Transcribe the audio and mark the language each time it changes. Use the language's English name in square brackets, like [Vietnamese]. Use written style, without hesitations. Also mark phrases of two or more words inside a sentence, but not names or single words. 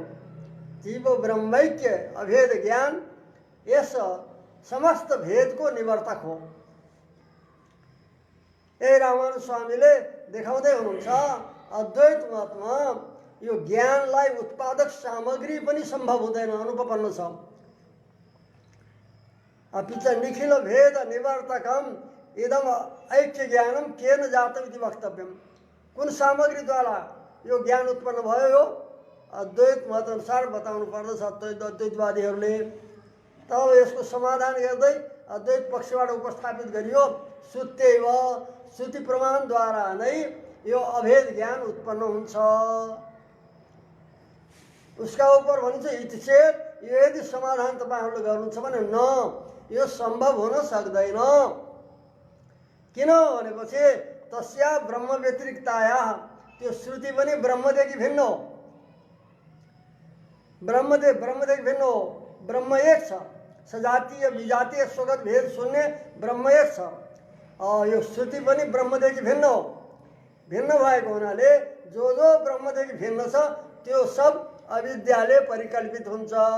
[Nepali] जीव ब्रह्मैक्य अभेद ज्ञान यस समस्त भेद को निवर्तक हो। ए रामानुज स्वामीले देखाउँदै हुनुहुन्छ अद्वैत मतमा यो ज्ञानलाई उत्पादक सामग्री पनि सम्भव हुँदैन, अनुपपन्न छ। [Sanskrit] अपि च निखिल भेद निवर्तकम इदम ऐक्य ज्ञानम केन जातम इति वक्तव्यम। [Nepali] कुन सामग्री द्वारा यो ज्ञान उत्पन्न भयो यो अद्वैत मत अनुसार बताउनु पर्दछ अद्वैतवादीहरूले। तब यसको समाधान गर्दै अद्वैत पक्षबाट उपस्थापित गरियो श्रुत्यैव श्रुति प्रमाण द्वारा नै यो अभेद ज्ञान उत्पन्न हुन्छ। [Hindi] उसका ऊपर [Nepali] भनिन्छ [Sanskrit] इति चेत [Nepali] यदि समाधान तपाईहरुले गर्नुहुन्छ भने न यो सम्भव हुन सक्दैन। किन भनेपछि [Sanskrit] तस्या ब्रह्म व्यतिरिक्ताया [Nepali] त्यो श्रुति पनि ब्रह्मदेखि भिन्न हो। ब्रह्मदेखि भिन्न हो। ब्रह्म एक छ, सजातीय विजातीय स्वगत भेद शून्य ब्रह्म एक छ। यो श्रुति पनि ब्रह्मदेखि भिन्न हो। भिन्न भएको हुनाले जो ब्रह्मदेखि भिन्न छ त्यो सब अविद्याले परिकल्पित हुन्छ।